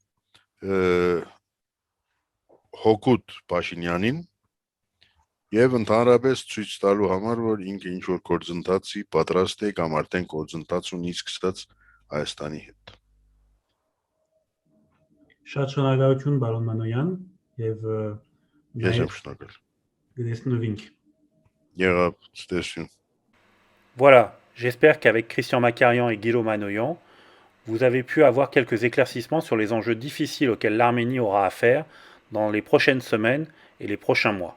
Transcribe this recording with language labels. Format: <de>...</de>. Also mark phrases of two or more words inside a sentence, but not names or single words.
<hy>հոգուտ Փաշինյանին եւ ընդհանրապես ցույց տալու համար, որ ինքը ինչ որ գործընթացի պատրաստ է կամ արդեն գործընթաց ունի սկսած Հայաստանի հետ։ Շատ շնորհակալություն բարոն Մանոյան եւ Ես եմ շնորհակալ։ Գտեսնվինք։ Եղավ, ցտեսություն։</hy> <fr>Voilà, j'espère qu'avec Christian Macarian et Guillaume Manoyan, vous avez pu avoir quelques éclaircissements sur les enjeux difficiles auxquels l'Arménie aura à faire dans les prochaines semaines et les prochains mois.</fr>